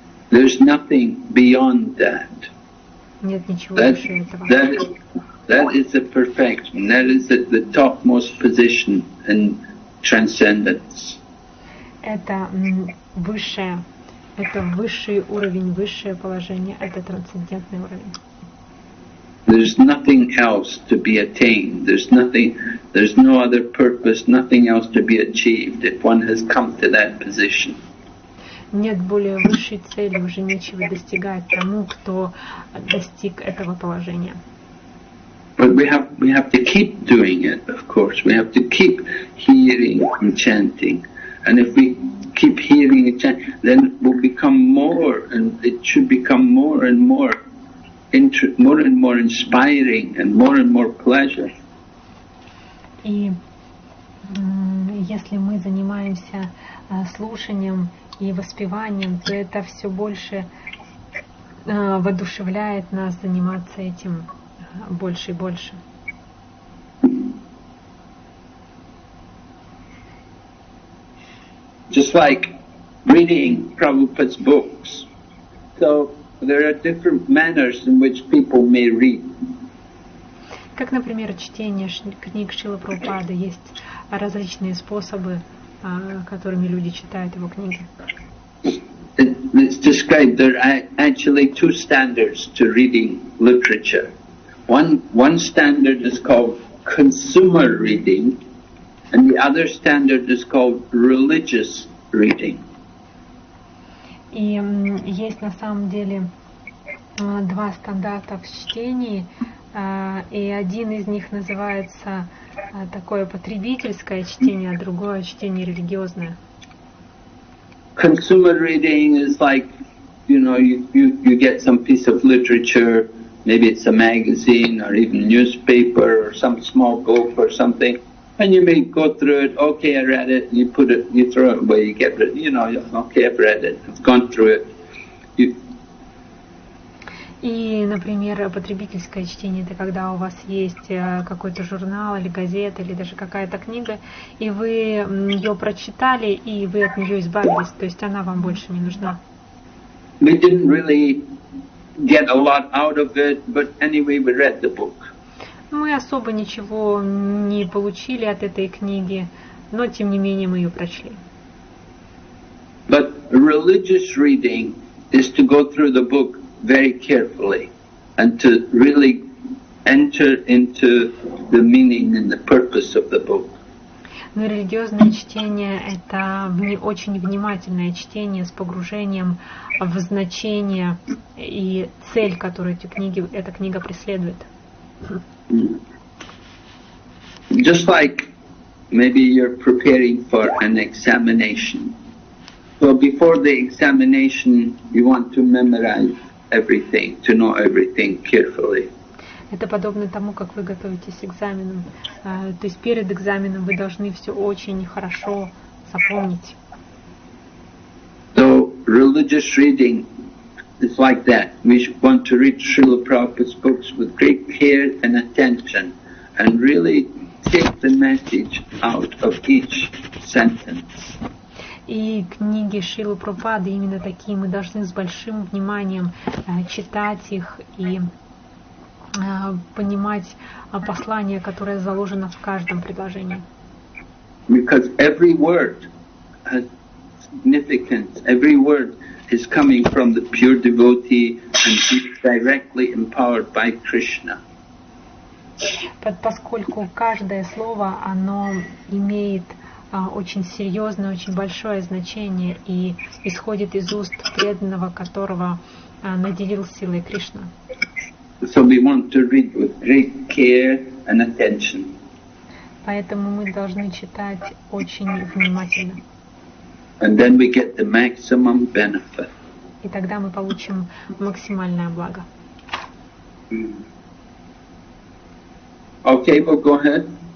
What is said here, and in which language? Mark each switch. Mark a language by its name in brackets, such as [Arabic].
[English] There's nothing beyond that. [Russian] Нет ничего выше этого. [English] That is the perfection. That is at the topmost position in transcendence. [Russian] Это высшее, это высший уровень, высшее положение, это трансцендентный уровень. [English] There's nothing else to be attained. There's no other purpose, nothing else to be achieved if one has come to that position. [Russian] Нет более высшей цели, уже нечего достигать тому, кто достиг этого положения. [English] But we have to keep doing it, of course. We have to keep hearing and chanting. And if we keep hearing and chanting, then it will become more, and it should become more and more inspiring and more pleasure. [Russian] И если мы занимаемся слушанием и воспеванием, то это все больше воодушевляет нас заниматься этим больше и больше. [English] Just like reading Prabhupada's books. So there are different manners in which people may read. [Russian] Как, например, чтение книг Шрилы Прабхупады, есть различные способы, которыми люди читают его книги. [English] It's described there are actually two standards to reading literature. One standard is called consumer reading, and the other standard is called religious reading. [Russian] И есть на самом деле два стандарта в чтении, и один из них называется такое потребительское чтение, а другое чтение религиозное. [English] Consumer reading is like, you get some piece of literature, maybe it's a magazine or even newspaper or some small book or something, And you may go through it, okay, I read it, you put it, you throw it away, you get rid, okay, I've read it, I've gone through it. [Russian] И, например, потребительское чтение — это когда у вас есть какой-то журнал или газета, или даже какая-то книга, и вы ее прочитали, и вы от нее избавились, то есть она вам больше не нужна. [English] We didn't really get a lot out of it, but anyway, we read the book. [Russian] Мы особо ничего не получили от этой книги, но тем не менее мы ее прочли. [English] But religious reading is to go through the book very carefully and to really enter into the meaning and the purpose of the book. [Russian] Но религиозное чтение — это очень внимательное чтение с погружением в значение и цель, которую эта книга преследует. [English] Just like maybe you're preparing for an examination. So before the examination, you want to memorize everything, to know everything carefully. [Russian] Это подобно тому, как вы готовитесь к экзаменам. То есть перед экзаменом вы должны все очень хорошо запомнить. [English] So religious reading is like that. We want to read Srila Prabhupada's books with great care and attention and really take the message out of each sentence. [Russian] И книги Шрилы Прабхупады именно такие. Мы должны с большим вниманием читать их и понимать послание, которое заложено в каждом предложении. [English] Because every word has significance. Every word is coming from the pure devotee and is directly empowered by Krishna. [Russian] Поскольку каждое слово, оно имеет очень серьезное, очень большое значение и исходит из уст преданного, которого наделил силой Кришна. [English] So we want to read with great care and attention. [Russian] Поэтому мы должны читать очень внимательно. [English] And then we get the maximum benefit. [Russian] И тогда мы получим максимальное благо. [English] Okay, well go ahead.